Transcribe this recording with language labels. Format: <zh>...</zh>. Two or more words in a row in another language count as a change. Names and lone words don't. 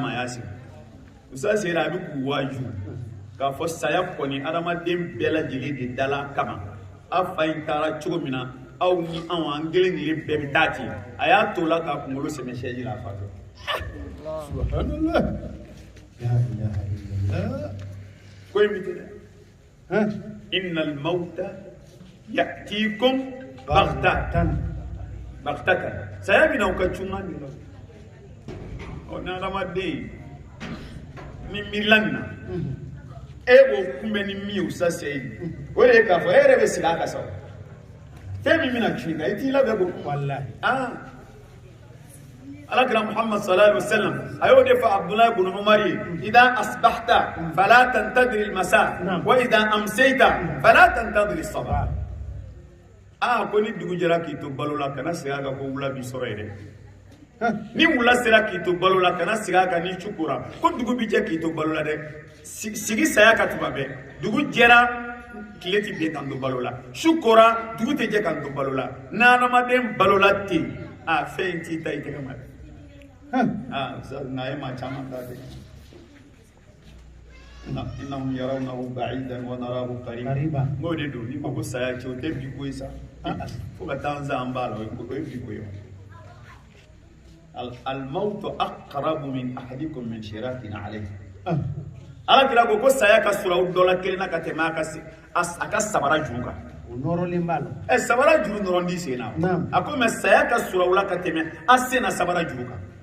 <bm>ma a y'a sigi usa sera a bɛ k'u waaju k'a fɔ saya kɔni adamaden bɛɛ lajɛlen de dala kama a fa in taara cogo min na aw ni anw an kelen kelen bɛɛ bɛ taa ten a y'a to la k'a kunkolo sɛmɛ sɛji la a fa fɛ</bm> <ar>سبحان الله لا إله إلا الله</ar> <bm>ko in bɛ ten dɛ</bm> <ar>إن الموت يأتيكم بغتة</ar> <bm>saya bɛ na u ka cunga de la ɔ ni adamaden ni miirila nin na e b'o kunbɛn ni min ye Usa Seyid o de ye k'a fɔ e yɛrɛ bɛ sigi a ka sa fɛn min bɛna cun i kan i t'i labɛn ko walahi alakira Muhammad</bm> <ar>صلى الله عليه وسلم</ar> <bm>a y'o de fɔ Abdullah ibn Umar ye</bm> <ar>إذا أصبحت فلا تنتظر المساء وإذا أمسيت فلا تنتظر الصباح</ar> <bm>ko ni dugu jɛra k'i to balo la kana segin a kan ko wula b'i sɔrɔ yɛrɛ ni wula sera k'i to balo la kana segin a kan ni su kora ko dugu bɛ jɛ k'i to balo la dɛ sigi saya ka tuma bɛɛ dugu jɛra tile tɛ bɛn kan to balo la su kora dugu tɛ jɛ kan to balo la n'adamaden balo la ten fɛn in t'i ta i tɛgɛ ma dɛ n'a ye maa caman ta dɛ</bm> <ar>إنهم يرونه بعيدا ونراه قريبا</ar> <bm>n'o de don n'i ko ko saya cɛ o tɛ bi ko ye sa fo ka taa n zan b'a la o ye bi ko ye</bm> <ar>الموت أقرب من أحدكم من شراك عليه</ar> <bm>alakira ko saya ka sura dɔ la kelen na ka tɛmɛ a ka sabara juru kan o nɔrɔlen b'a la sabara juru nɔrɔ di sen na a ko mais saya ka sura la ka tɛmɛ a sen na sabara juru kan</bm>